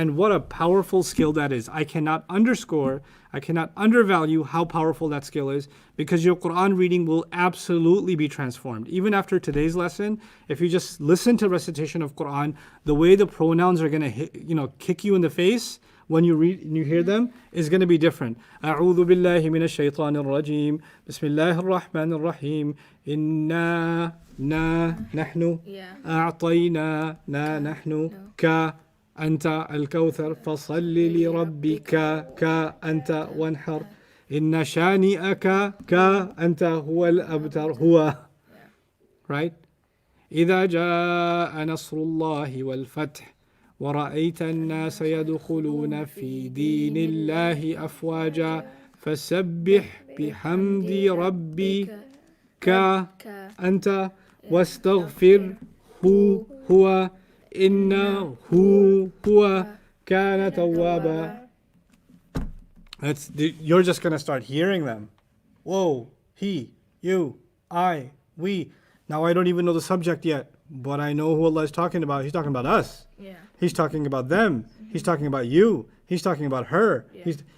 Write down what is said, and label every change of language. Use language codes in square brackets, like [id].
[en] And what a powerful skill that is. I cannot undervalue how powerful that skill is, because your Quran reading will absolutely be transformed. Even after today's lesson, if you just listen to recitation of Quran, the way the pronouns are going to kick you in the face when you read and you hear them is going to be different. [ar] أعوذ بالله من الشيطان الرجيم بسم الله الرحمن الرحيم إنا نحن [en] Yeah. [ar] أعطينا نحن ك أنت الكوثر فصل لربك أنت وانحر إن شانئك أنت هو الأبتر هو. [en] Right? [ar] إذا جاء نصر الله والفتح ورأيت الناس يدخلون في دين الله أفواجا فسبح بحمد ربك أنت واستغفر هو إنه هو كان توابا. [en] You're just going to start hearing them. Whoa, he, you, I, we. Now I don't even know the subject yet, but I know who Allah is talking about. He's talking about us. Yeah. He's talking about them. He's talking about you. He's talking about her. Yeah.